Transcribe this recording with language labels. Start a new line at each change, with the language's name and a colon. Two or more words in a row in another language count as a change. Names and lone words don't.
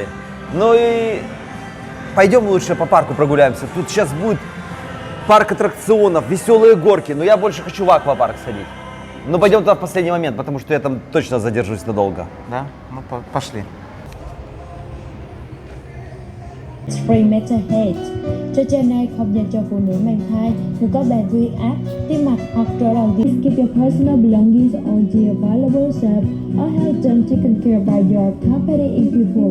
Russian: Ну и пойдем лучше по парку прогуляемся. Тут сейчас будет парк аттракционов, веселые горки. Но я больше хочу в аквапарк сходить. Но пойдем туда в последний момент, потому что я там точно задержусь надолго. Да? Ну, пошли.
English: Free Mental Health.
Vietnamese: Trò chơi này không dành cho phụ nữ mang thai, người có bệnh huyết áp, tim mạch hoặc rối loạn tim.
English: Keep your personal belongings on the available shelf or have them taken care by your company if people.